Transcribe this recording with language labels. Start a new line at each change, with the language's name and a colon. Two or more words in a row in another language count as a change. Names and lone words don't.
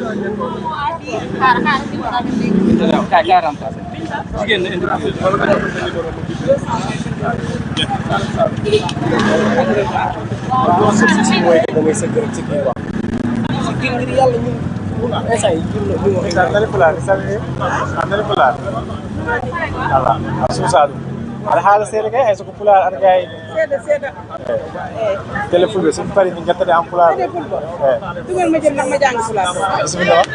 Wolof: si mooy da ngay sëgg rek ci kii wax. si kii ngir yàlla ñun instant yi ñu wax.
Fula: nani pulaar nani pulaar. voilà a suusaadu. aɗa haala seeɗa kay hay soko pulaar aɗa gayi seeɗa télé fulɓe somi pari min jettade en pulaar
Wolof: tugol ma jël nag ma jàng pulaar bisimilla